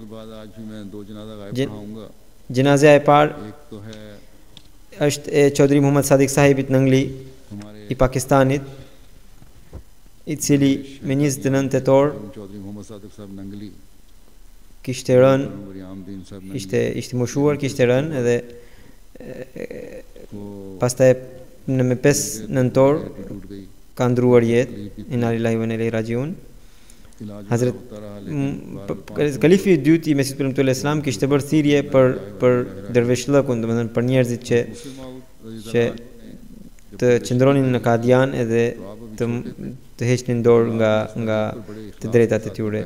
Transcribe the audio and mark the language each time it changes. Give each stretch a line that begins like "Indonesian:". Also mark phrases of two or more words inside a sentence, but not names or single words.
Albanian: Gjenazja e parë është e Chaudhry Muhammad Sadiq sahibit në Angli i Pakistanit, i cili me 29 tetor kishte rënë, ishte moshuar, kishte rënë edhe pastaj në me 5 nëntor ka ndruar jetë.
Arabic: إنا لله وإنا إليه راجعون.
Albanian: Hazrat Kalifi i dytë i Mesiut premtuar Islam kishte bërë thirrje për dervishllëkun, domethënë për njerëzit që të qëndronin në Kadian edhe të heqnin dorë nga të drejtat e tyre.